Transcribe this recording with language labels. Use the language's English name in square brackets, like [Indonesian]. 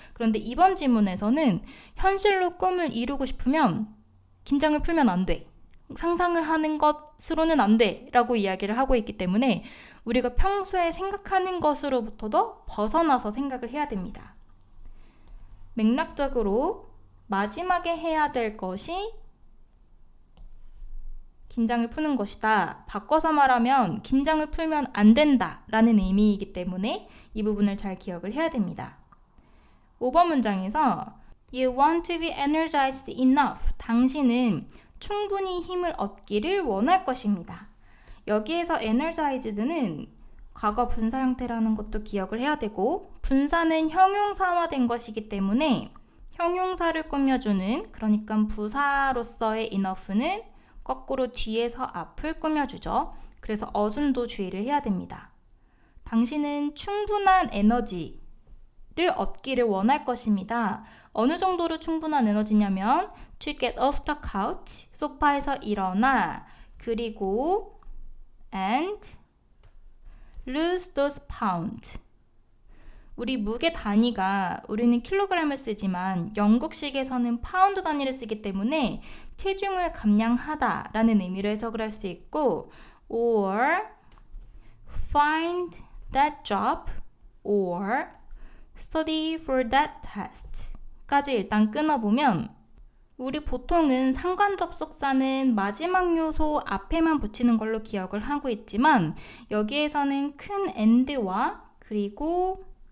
[Korean] 그런데 이번 지문에서는 현실로 꿈을 이루고 싶으면 긴장을 풀면 안 돼, 상상을 하는 것으로는 안 돼 라고 이야기를 하고 있기 때문에 우리가 평소에 생각하는 것으로부터도 벗어나서 생각을 해야 됩니다. 맥락적으로 마지막에 해야 될 것이 긴장을 푸는 것이다. 바꿔서 말하면 긴장을 풀면 안 된다 라는 의미이기 때문에 이 부분을 잘 기억을 해야 됩니다. 5번 문장에서 [English] You want to be energized enough. [Korean] 당신은 충분히 힘을 얻기를 원할 것입니다. 여기에서 energized는 과거 분사 형태라는 것도 기억을 해야 되고 분사는 형용사화된 것이기 때문에 형용사를 꾸며주는, 그러니까 부사로서의 enough는 거꾸로 뒤에서 앞을 꾸며주죠. 그래서 어순도 주의를 해야 됩니다. 당신은 충분한 에너지를 얻기를 원할 것입니다. 어느 정도로 충분한 에너지냐면 [English] to get off the couch, [Korean] 소파에서 일어나, 그리고 [English] and lose those pounds. [Korean] 우리 무게 단위가 우리는 킬로그램을 쓰지만 영국식에서는 파운드 단위를 쓰기 때문에 체중을 감량하다 라는 의미로 해석을 할 수 있고 or [English] find that job or study for that test [Korean] 까지 일단 끊어보면 우리 보통은 상관접속사는 마지막 요소 앞에만 붙이는 걸로 기억을 하고 있지만 여기에서는 큰 and와 그리고